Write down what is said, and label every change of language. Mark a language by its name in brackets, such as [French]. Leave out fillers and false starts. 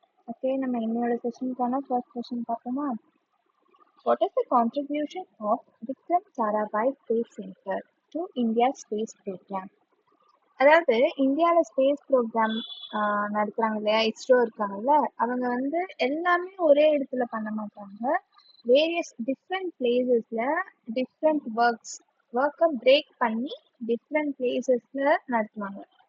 [Tamil] Okay, நம்ம இன்னையோட செஷனுக்கான first question பார்ப்போமா? [English] What is the contribution of Vikram Sarabhai Space Center to India Space Program? [Tamil] அதாவது இந்தியாவில் space program நடத்துகிறாங்க இல்லையா, இஸ்ரோ இருக்காங்கல்ல, அவங்க வந்து எல்லாமே ஒரே இடத்துல பண்ண மாட்டாங்க. வேரியஸ் டிஃப்ரெண்ட் பிளேசஸில் டிஃப்ரெண்ட் ஒர்க்கை பிரேக் பண்ணி டிஃப்ரெண்ட் பிளேசஸில் நடத்துவாங்க.